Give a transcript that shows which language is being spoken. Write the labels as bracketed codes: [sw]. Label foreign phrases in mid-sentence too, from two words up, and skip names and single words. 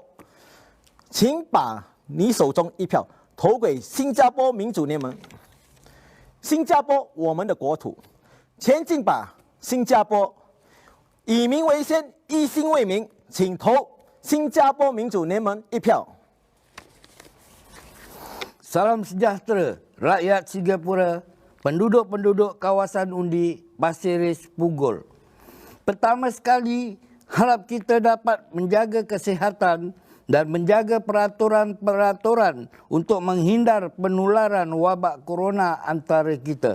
[zh] 请把你手中一票投给新加坡民主联盟。新加坡，我们的国土，前进吧，新加坡！以民为先，一心为民，请投新加坡民主联盟一票。 [ms] Salam sejahtera rakyat Singapura, penduduk-penduduk kawasan undi Pasir Ris, Punggol. Pertama sekali, harap kita dapat menjaga kesihatan dan menjaga peraturan-peraturan untuk menghindar penularan wabak corona antara kita.